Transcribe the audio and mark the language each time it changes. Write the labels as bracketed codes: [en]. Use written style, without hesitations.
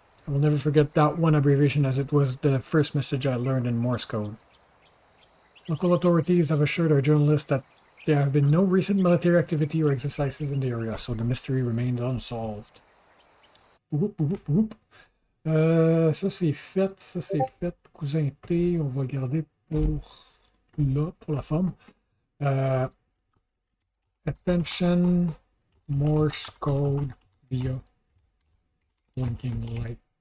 [en] I will never forget that one abbreviation, as it was the first message I learned in Morse code. Local authorities have assured our journalists that there have been no recent military activity or exercises in the area, so the mystery remained unsolved. [fr] Whoop, whoop, whoop. Ça c'est fait. Cousin T, on va le garder pour la forme. [en] Attention, Morse code via blinking light.